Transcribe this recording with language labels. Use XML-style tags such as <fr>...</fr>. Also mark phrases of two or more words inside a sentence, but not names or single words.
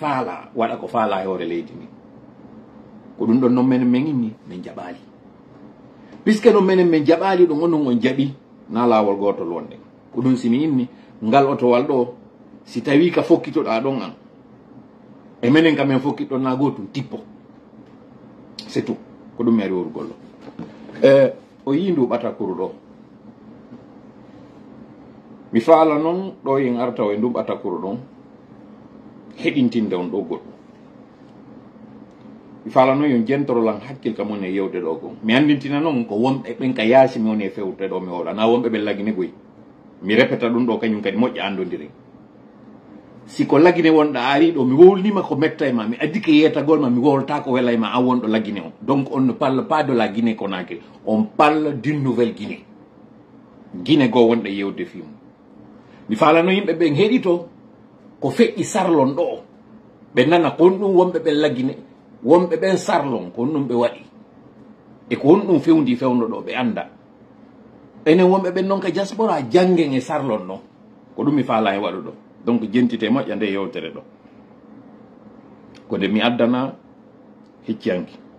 <ff>faala waɗa ko faala e hoore leydi ndi ko ɗum ɗon noon menen men inni min jaɓaali puisque noon menen min jaɓaali ɗum on on jaɓi na laawol gootol wonde ko ɗum simi inni ngal otowal ɗo si tawi ka fokkitoɗa ɗon an e menen kam en fokkitɗon na gootum tippo</ff> <fr>c'est tout</fr> <ff>ko ɗum mi ari worugollo o yii ndu ɓatakuru ɗo mi faala noon ɗo yen arta o e ndu ɓatakuru ɗon heɗintinde on ɗo goɗɗum mi faala noon yon jentorolan hakkil ka mon e yewde ɗo gon mi andintina noon ko wonɓe ɓen ka yaasi mi woni e fewte ɗo mi hoɗa na wonɓe ɓen lagine goyi mi répéta ɗum ɗo kañum kadi moƴƴa andodiren si ko lagine wonɗa ari ɗo mi wowlnima ko metta e ma mi addike yetagol ma mi wowlta ko wela e ma an wonɗo lagine</ff> <fr>on donc on ne parle pas de la Guinée Conakry on parle d'une nouvelle Guinée</fr> <ff>Guinée goo wonɗe yewde fimu mi falano yimɓe ɓen heɗito ko feƴƴi sarlon ɗo ɓe nana kon ɗum wonɓe ɓen lagine wonɓe ɓen sarlon kon ɗum ɓe waɗi e ko won ɗum fewndi fewno ɗo ɓe anda enen wonɓe ɓen noon ka diaspora janggen e sarlon ɗon ko ɗum mi faala e waɗu ɗo donc jentite moƴƴa nde yewtere ɗo ko nde mi addana hicciyanki</ff>